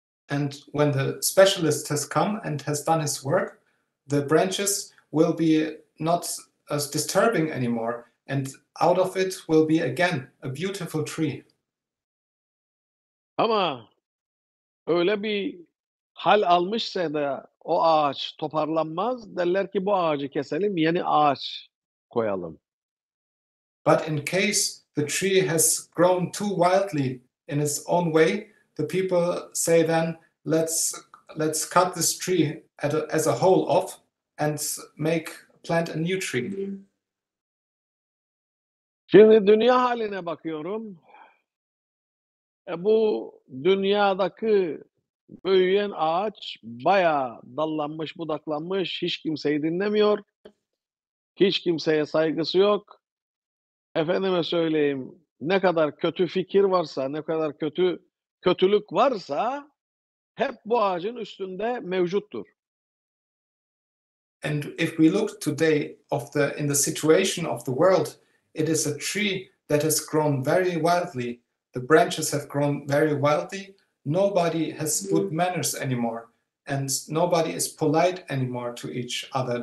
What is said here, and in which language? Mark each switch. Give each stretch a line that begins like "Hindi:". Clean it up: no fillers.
English: And when the specialist has come and has done his work, the branches will be not as disturbing anymore, and out of it will be again a beautiful tree.
Turkish: Ama öyle bir hal almışsa da o ağaç toparlanmaz, derler ki bu ağacı keselim, yeni ağaç koyalım.
English: But in case the tree has grown too wildly in its own way, the people say then, let's cut this tree as a whole off and plant a new tree.
Turkish: Şimdi dünya haline bakıyorum. Bu dünyadaki büyüyen ağaç bayağı dallanmış, budaklanmış, hiç kimseyi dinlemiyor, hiç kimseye saygısı yok. Efendime söyleyeyim, ne kadar kötü fikir varsa, ne kadar kötülük varsa hep bu ağacın üstünde mevcuttur.
English: And if we look today in the situation of the world, it is a tree that has grown very wildly. The branches have grown very wildly. Nobody has good manners anymore, and nobody is polite anymore to each other.